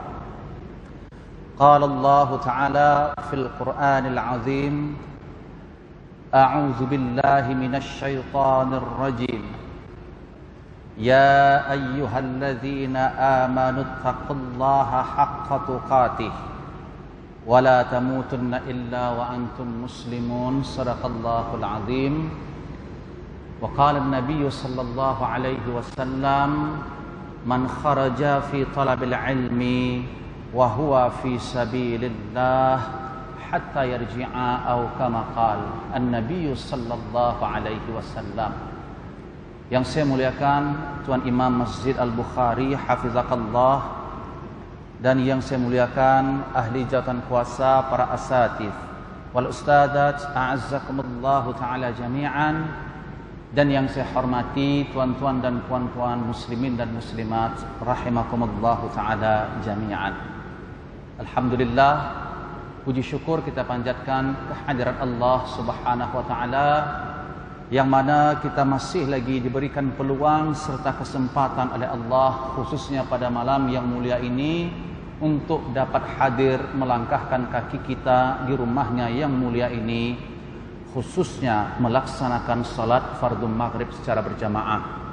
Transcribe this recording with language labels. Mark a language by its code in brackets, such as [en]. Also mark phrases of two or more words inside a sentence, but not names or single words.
[ar] قال الله تعالى في القرآن العظيم أعوذ بالله من الشيطان الرجيم يا أيها الذين آمنوا اتقوا الله حق تقاته ولا تموتن إلا وأنتم مسلمون صدق الله العظيم وقال النبي صلى الله عليه وسلم من خرج في طلب العلم وهو في سبيل الله حتى يرجع atau كما قال النبي صلى الله عليه وسلم. [ms] Yang saya muliakan Tuan Imam Masjid Al-Bukhari hafizakallah, dan yang saya muliakan ahli jawatan kuasa, [ar] para الأساتذة والأستاذات أعزكم الله تعالى جميعا, [ms] dan yang saya hormati tuan-tuan dan puan-puan muslimin dan muslimat [ar] رحمكم الله تعالى جميعا. [ms] Alhamdulillah, puji syukur kita panjatkan kehadirat Allah [ar] سبحانه وتعالى, [ms] yang mana kita masih lagi diberikan peluang serta kesempatan oleh Allah, khususnya pada malam yang mulia ini, untuk dapat hadir melangkahkan kaki kita di rumahnya yang mulia ini, khususnya melaksanakan salat fardhu maghrib secara berjamaah.